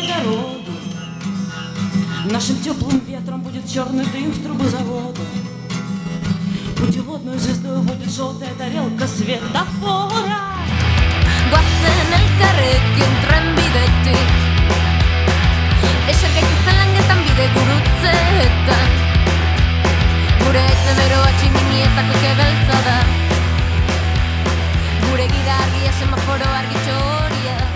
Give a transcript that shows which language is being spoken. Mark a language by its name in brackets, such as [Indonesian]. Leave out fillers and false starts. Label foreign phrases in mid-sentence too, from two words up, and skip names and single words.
[Russian] воду. Нашим теплым ветром будет черный дым в трубы завода. Путеводную звездой будет желтая тарелка светофора. [Basque] Guazen elkarrekin trenbidetik, eser gaituzten langetan bide gurutzeetan. Gure etzeberoa tximinietako kebeltza da. Gure gida argia semaforo argitxo horia.